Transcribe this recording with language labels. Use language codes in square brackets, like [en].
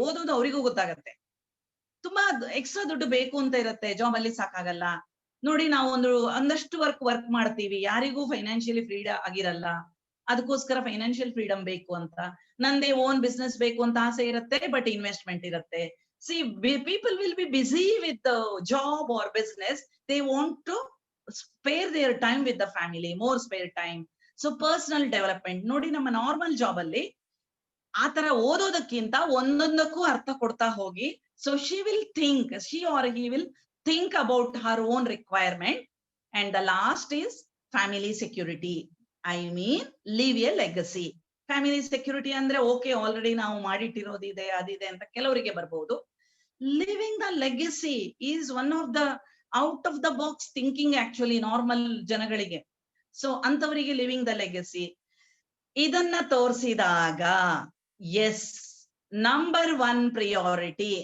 [kn] ಓದೋದು ಅವರಿಗೂ ಗೊತ್ತಾಗತ್ತೆ. ತುಂಬಾ ಎಕ್ಸ್ಟ್ರಾ ದುಡ್ಡು ಬೇಕು ಅಂತ ಇರುತ್ತೆ, ಜಾಬ್ ಅಲ್ಲಿ ಸಾಕಾಗಲ್ಲ. ನೋಡಿ, ನಾವು ಒಂದಷ್ಟು ವರ್ಕ್ ಮಾಡ್ತೀವಿ, ಯಾರಿಗೂ ಫೈನಾನ್ಷಿಯಲಿ ಫ್ರೀಡಮ್ ಆಗಿರಲ್ಲ, ಅದಕ್ಕೋಸ್ಕರ ಫೈನಾನ್ಷಿಯಲ್ ಫ್ರೀಡಮ್ ಬೇಕು ಅಂತ. ನಂದೇ ಓನ್ ಬಿಸ್ನೆಸ್ ಬೇಕು ಅಂತ ಆಸೆ ಇರುತ್ತೆ, ಬಟ್ ಇನ್ವೆಸ್ಟ್ಮೆಂಟ್ ಇರುತ್ತೆ. [en] See, people will be busy with the job or business. They want to spare their time with the family, more spare time. So personal development. [kn] ನೋಡಿ, ನಮ್ಮ ನಾರ್ಮಲ್ ಜಾಬ್ ಅಲ್ಲಿ ಆತರ ಓದೋದಕ್ಕಿಂತ ಒಂದೊಂದಕ್ಕೂ ಅರ್ಥ ಕೊಡ್ತಾ ಹೋಗಿ. [en] So she will think, she or he will think about her own requirement. And the last is family security. I mean, leave a legacy. [kn] Family security ಅಂದ್ರೆ okay, already ನಾವು ಮಾಡಿಟ್ಟಿರೋದಿದೆ, ಅದಿದೆ ಅಂತ ಕೆಲವರಿಗೆ ಬರ್ಬೋದು. [en] living the legacy is one of the out of the box thinking actually [kn] normal ಜನಗಳಿಗೆ. So ಅಂತವರಿಗೆ living the legacy ಇದನ್ನ ತೋರಿಸಿದಾಗ, ಎಸ್, ನಂಬರ್ 1 ಪ್ರಿಯಾರಿಟಿ.